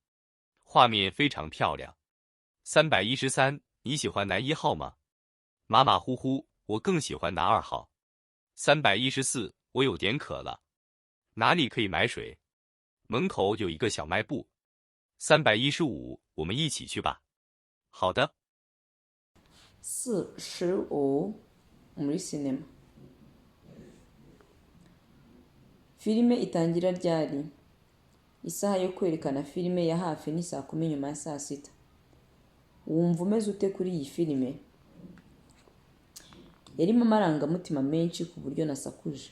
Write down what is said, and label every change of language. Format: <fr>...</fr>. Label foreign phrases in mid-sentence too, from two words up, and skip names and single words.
<zh>画面非常漂亮。313，你喜欢男1号吗？马马虎虎，我更喜欢男2号。314，我有点渴了。哪里可以买水？门口有一个小卖部。315，我们一起去吧。好的。</zh> <rw>45 muri sinema. Filime itangira ryari? Isaha yo kwerekana filime ya hafi ni saa 10 nyuma ya saa sita. Wumva umeze ute kuri iyi filime? Yarimo amarangamutima menshi ku buryo nasakuje.</rw>